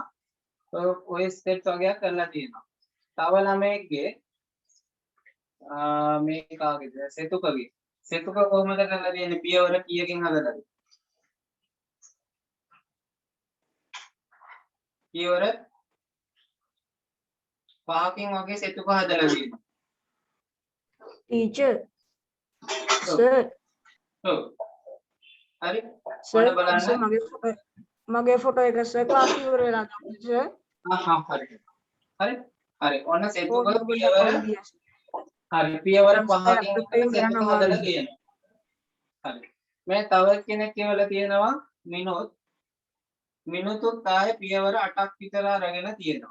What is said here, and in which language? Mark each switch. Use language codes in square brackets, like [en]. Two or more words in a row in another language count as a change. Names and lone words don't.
[si] ඔය ස්ටෙප්ස් වගේක් කරලා තියෙනවා. තව ළමයෙක්ගේ මේ කාගේද? සෙතුකගේ. සෙතුක කොහොමද කරලා තියෙන්නේ? පියවර කීයකින් හදලාද? පියවර 5කින් වගේ සෙතුක හදලා තියෙනවා. ටීචර් සර් ඔව්. හරි. सर ඔන්න බලන්න. සර් මගේ ෆොටෝ එක සර් ක්ලාස් ඉවර වෙලා සර් හරි. හරි. හරි. ඔන්න සෙතුක और පියවර හරි පියවර 5කින් සෙතුක හදලා තියෙනවා. හරි. මේ තව කෙනෙක් කියවලා තියෙනවා මිනුතුත් ආයේ පියවර 8ක් විතර අරගෙන තියෙනවා.